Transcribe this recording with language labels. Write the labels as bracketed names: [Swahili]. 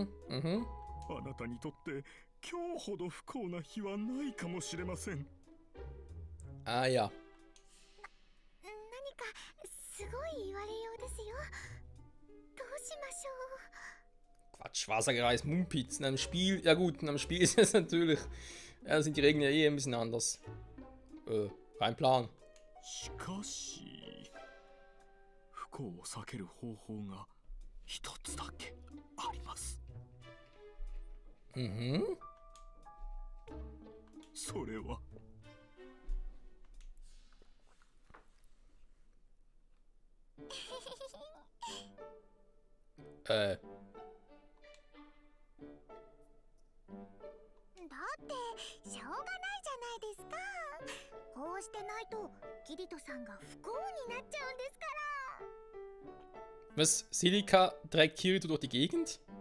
[Japanese] あなたにとって今日ほど不幸な日はないかもしれません。 [German] Ah ja. [Japanese] 何かすごい言われようですよ。どうしましょう。 [German] Quatsch, Wassergereis, Mumpitz. In einem Spiel, ja gut, in einem Spiel ist es natürlich, ja, sind die Regeln ja eh ein bisschen anders. Kein Plan. [Japanese] しかし、不幸を避ける方法が一つだけあります。それは。だってしょうがないじゃないですか。こうしてないとキリトさんが不幸になっちゃうんですから。 [German] Was? Silika trägt Kirito durch die Gegend?